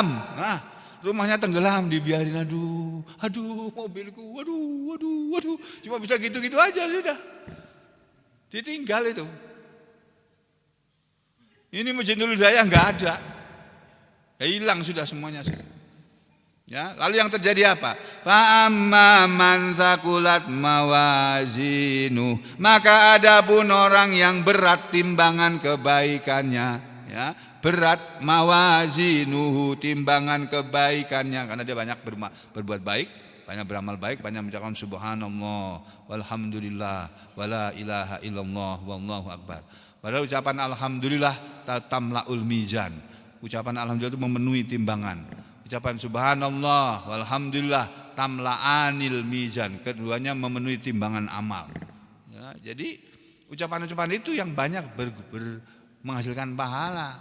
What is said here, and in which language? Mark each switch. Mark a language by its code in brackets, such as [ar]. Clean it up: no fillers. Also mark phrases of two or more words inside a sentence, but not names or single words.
[id] Nah, rumahnya tenggelam, dibiarin, aduh mobilku, waduh. Cuma bisa gitu-gitu aja sudah. Ditinggal itu. Ini Masjid Nurul Hidayah enggak ada. Ya, hilang sudah semuanya sudah. Ya, lalu yang terjadi apa? [ar] فأما من ثقلت موازينه, [id] maka adapun orang yang berat timbangan kebaikannya, ya, berat mawazinuhu, timbangan kebaikannya, karena dia banyak berbuat baik, banyak beramal baik, banyak mengucapkan [ar] سبحان الله والحمد لله ولا إله إلا الله والله أكبر. [id] Padahal ucapan [ar] الحمد لله تملأ الميزان. [id] Ucapan alhamdulillah itu memenuhi timbangan. Ucapan [ar] سبحان الله والحمد لله تملآن الميزان, [id] keduanya memenuhi timbangan amal. Ya, jadi ucapan-ucapan itu yang banyak menghasilkan pahala.